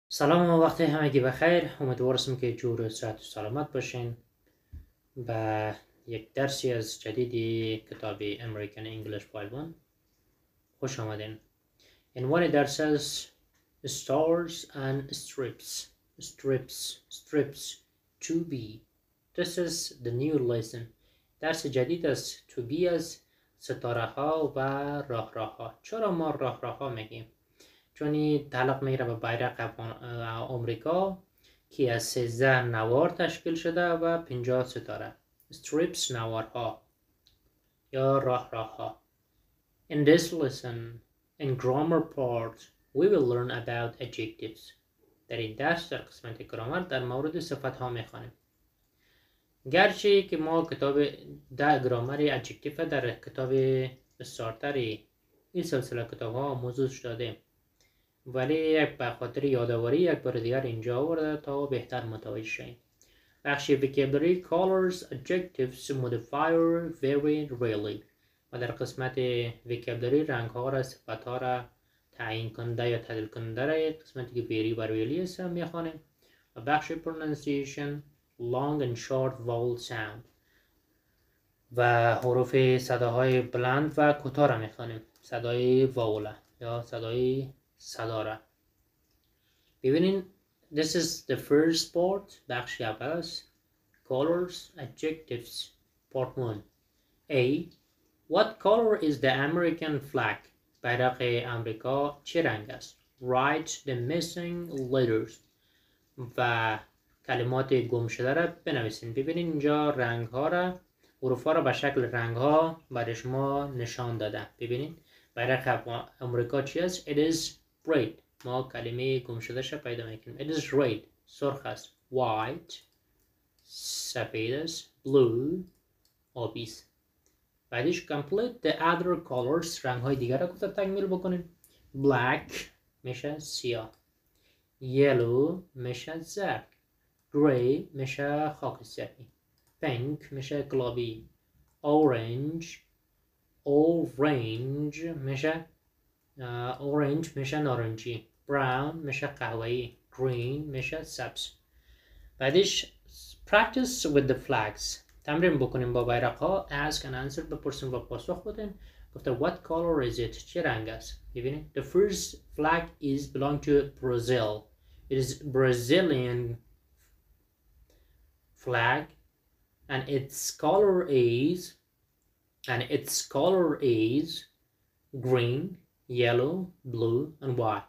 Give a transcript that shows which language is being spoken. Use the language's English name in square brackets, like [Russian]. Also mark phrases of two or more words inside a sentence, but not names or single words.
[Persian] سلام و وقت همگی بخیر. امیدوارم که جور و صحت و سلامت باشین. به یک درسی از جدیدی کتاب American English 5.1 خوش آمدین. عنوان درس از [English] Stars and Strips to be. This is the new lesson. [Persian] درس جدید از [English] to be [Persian] از ستاره ها و راه ها. چرا ما راه ها میگیم؟ چون تعلق میگیره به بیرق آمریکا که از 13 نوار تشکیل شده و 50 ستاره. strips نوارها یا راه ها. [English] In this lesson, in grammar part, we will learn about adjectives. [Persian] در این درس در قسمت گرامر در مورد صفت ها میخوانیم. گرچه که ما کتاب گرامر adjective در کتاب استارتری این سلسله کتاب ها آموزش دادیم، ولی به خاطر یادآوری یک بار دیگر اینجا آورده تا بهتر متوجه شیم. بخش [English] vocabulary colors adjectives modifier very rarely [Persian] و در قسمت vocabulary رنگ ها را صفت ها را تعیین کننده یا تعدیل کننده را قسمتی که very و really است میخوانیم. و بخش [English] pronunciation long and short vowel sound [Persian] و حروف صداهای بلند و کوتاه را میخوانیم. صدای واول یا صدای صدا را ببینین. [English] This is the first part. [Persian] بخش اول است. [English] Colors adjectives part 1. A. What color is the American flag? [Persian] بیرق امریکا چه رنگ است؟ [English] Write the missing letters [Persian] و کلمات گم شده را بنویسین. ببینین اینجا رنگ ها را، حروف ها را به شکل رنگ ها برای شما نشان داده. ببینین بیرق امریکا چی است؟ [English] It is red. [Persian] ما کلمه گم شده شو پیدا میکنیم. [English] It is red. [Persian] سرخ است. White. سفید است. Blue. آبی است. بعدش [English] complete the other colors. [Persian] رنگ های دیگر را گفته تکمیل بکنیم. Black میشه سیاه. Yellow میشه زرد. Gray میشه خاکستری. Pink میشه گلابی. Orange میشه نارنجی. Brown میشه قهوه‌ای. Green میشه سبز. بعدش [English] practice with the flags. [Persian] تمرین بکنیم با بیرق ها. [English] Ask and answer [Persian] بپرسیم و پاسخ بدیم. گفته [English] what color is it؟ [Persian] چه رنگ است؟ ببینید. [English] The first flag is belong to Brazil. It is Brazilian flag and its color is green, yellow, blue and white.